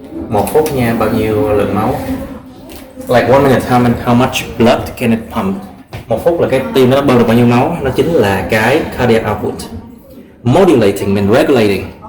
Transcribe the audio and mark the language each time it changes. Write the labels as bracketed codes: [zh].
[vi] 1 phút nha, bao nhiêu lượng máu? [en] Like 1 minute, how much blood can it pump? [vi] 1 phút là cái tim nó bơm được bao nhiêu máu? Nó chính là cái cardiac output. [en] Modulating means regulating.